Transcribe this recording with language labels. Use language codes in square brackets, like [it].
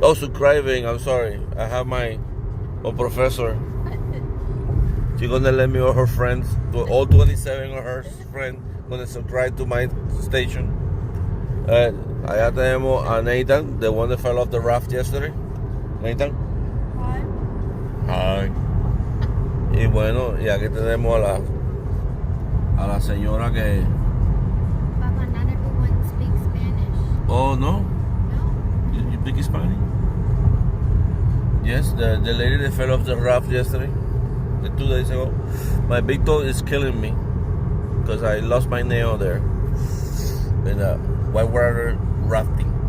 [en] Oh, subscribing. I'm sorry. I have my professor. She's gonna let me or her friends, all 27 of her friends, gonna subscribe to my station. [es] Allá tenemos a [en] Nathan, the one that fell off the raft yesterday. Nathan. Hi. Hi. [es] Y bueno, y aquí tenemos a la señora que. [en] Papa, not everyone speaks Spanish. Oh no. No. You speak Spanish? Yes, the lady that fell off the raft yesterday, 2 days ago. My big toe is killing me because I lost my nail there in whitewater rafting.